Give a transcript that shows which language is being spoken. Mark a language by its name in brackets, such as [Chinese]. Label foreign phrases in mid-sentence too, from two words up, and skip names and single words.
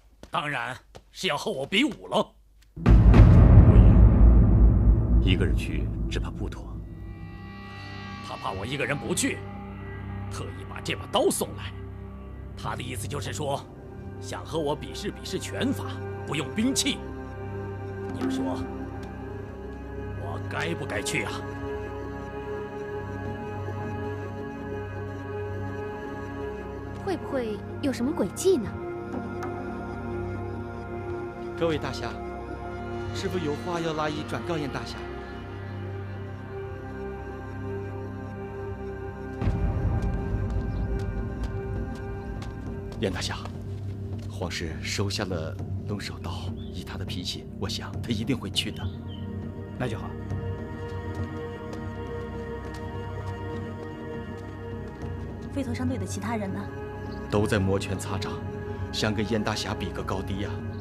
[Chinese] 當然是要和我比武了。五爺，一個人去只怕不妥。他怕我一個人不去，特意把這把刀送來。他的意思就是說，想和我比試比試拳法，不用兵器。你們說，我該不該去啊？會不會有什麼詭計呢？各位大俠，師父有話要拉一轉告燕大俠。燕大俠，皇室收下了龙首刀，以他的脾气，我想他一定会去的。那就好。飞驼商队的其他人呢？都在摩拳擦掌，想跟燕大侠比个高低呀。